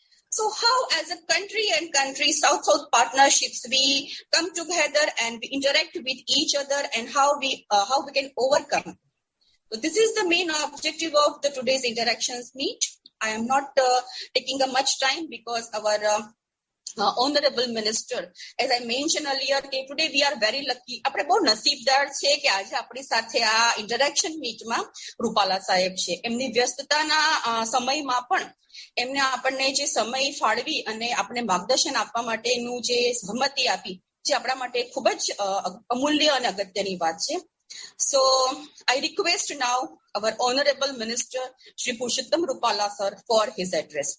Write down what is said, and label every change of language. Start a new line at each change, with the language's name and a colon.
English: So how as a country and country south-south partnerships we come together and we interact with each other, and how we can overcome. So this is the main objective of the today's interactions meet. I am not taking much time because our Honorable Minister, as I mentioned earlier, today we are very lucky.
Gujarati: આપણે બહુ નસીબદાર છે કે આજે આપણી સાથે આ interaction મીટમાં Rupala સાહેબ છે. એમની વ્યસ્તતાના સમયમાં પણ એમને આપણને જે સમય ફાળવી અને આપણે માર્ગદર્શન આપવા માટેનું જે સહમતિ આપી, જે આપણા માટે ખૂબ જ અમૂલ્ય અને અગત્યની વાત છે.
English: So I request now our Honorable Minister, Shri Purushottam Rupala sir, for his address.